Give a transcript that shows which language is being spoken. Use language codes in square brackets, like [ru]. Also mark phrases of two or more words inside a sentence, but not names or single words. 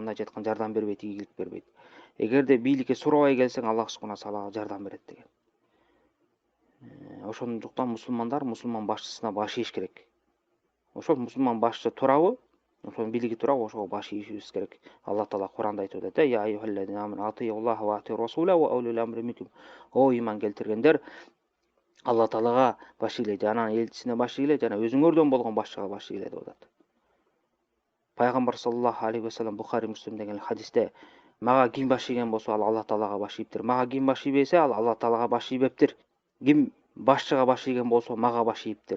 [ky] Мындайча айтканда жардам бербейт, ийгилик бербейт. Эгерде бийликке сурабай келсең, Аллах [ar] سبحانه وتعالى [ky] жардам берет деген. Ошондуктан мусулман башчысына баш ийиш керек. Ошол мусулман башчы туурабы, ошонун бийлиги туурабы, ошого баш ийишибиз керек. Аллах таала Куранда айтып атат: [ar] "يا أيها الذين آمنوا أطيعوا الله وأطيعوا الرسول وأولي الأمر منكم." [ky] О иман келтиргендер, Алла таалага баш ийгиле, жана элчисине баш ийгиле, жана өзүңөрдөн болгон башчыга баш ийгиле деп атат. Пайгамбар [ar] صلى الله عليه وسلم [ky] Бухари, Муслим деген хадисте: "Мага ким баш ийген болсо, ал Алла таалага баш ийиптир. Мага ким баш ийбесе, ал Алла таалага баш ийбептир. Ким башчыга баш ийген болсо, мага баш ийиптир.